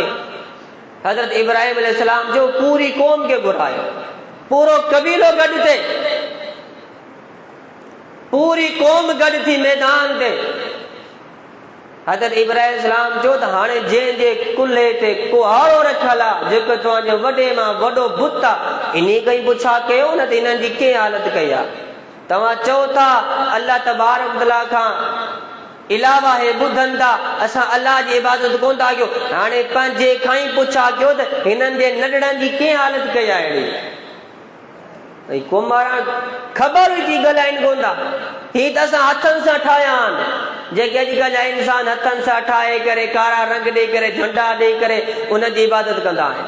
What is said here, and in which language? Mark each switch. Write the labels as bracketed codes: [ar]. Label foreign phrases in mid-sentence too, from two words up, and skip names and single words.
[sd] हज़रत इब्राहिम अलैहिस्सलाम जो पूरी क़ौम खे घुरायो, पूरो कबीलो गॾु थे, पूरी क़ौम गॾु थी मैदान ते। हज़रत इब्राहिम अलैहिस्सलाम चयो त हाणे जंहिंजे कुल्हे ते कुहाड़ो रखियल आहे, जेको तव्हांजो वॾे मां वॾो बुत आहे, इन खां पुछा कयो न त इन्हनि जी कीअं हालत कई आहे। तव्हां चओ था अल्लाह [ar] تبارك وتعالى [sd] खां इलावा हे ॿुधनि था, असां अल्लाह जी इबादत कोन था कयूं। हाणे पंहिंजे खां ई पुछा कयो त हिननि जे नंढड़नि जी कीअं हालत कई आहे। अहिड़ी क़ौम वारा ख़बर हुई थी ॻाल्हाइनि कोन था। ही त असां हथनि सां ठाहिया आहिनि, जेके अॼुकल्ह जा इंसान हथनि सां ठाहे करे कारा रंग ॾेई करे झंडा ॾेई करे उनजी इबादत कंदा आहिनि।